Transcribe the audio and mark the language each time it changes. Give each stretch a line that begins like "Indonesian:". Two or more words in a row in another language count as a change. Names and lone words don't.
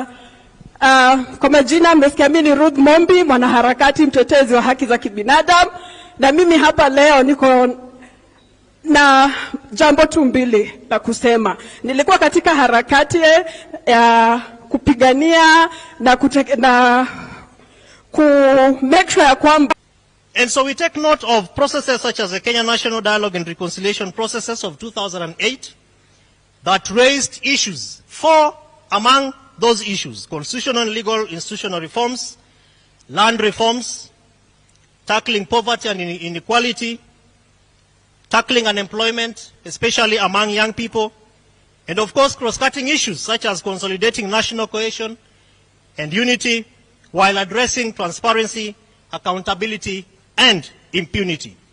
Swahili: Kwa majina mmesikia mimi ni Ruth Mombi, mwanaharakati mtetezi wa haki za kibinadamu, na mimi hapa leo niko na jambo tu mbili la kusema. Nilikuwa katika harakati ya kupigania na
English: make sure
Swahili: ya kwamba.
English: And so we take note of processes such as the Kenya National Dialogue and Reconciliation processes of 2008 that raised issues. Four among those issues: constitutional and legal institutional reforms, land reforms, tackling poverty and inequality, tackling unemployment, especially among young people, and of course cross-cutting issues such as consolidating national cohesion and unity while addressing transparency, accountability, and impunity.